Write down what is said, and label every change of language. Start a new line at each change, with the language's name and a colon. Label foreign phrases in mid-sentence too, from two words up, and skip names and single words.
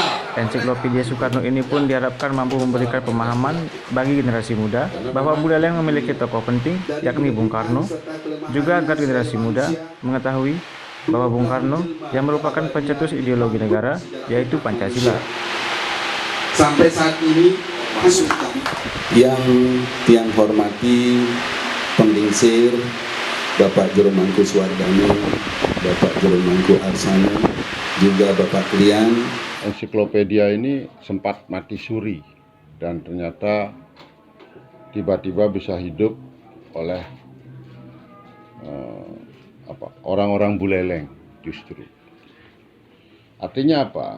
Indonesian: Ensiklopedia Soekarno ini pun diharapkan mampu memberikan pemahaman bagi generasi muda bahwa Buleleng memiliki tokoh penting yakni Bung Karno, juga agar generasi muda mengetahui bahwa Bung Karno yang merupakan pencetus ideologi negara yaitu Pancasila. Sampai saat ini masukan yang hormati Pendingsir Bapak Jero Mangku Suwardana, Bapak Jero Mangku Arsana, juga Bapak Krian. Ensiklopedia ini sempat mati suri dan ternyata tiba-tiba bisa hidup oleh orang-orang Buleleng justru. Artinya apa?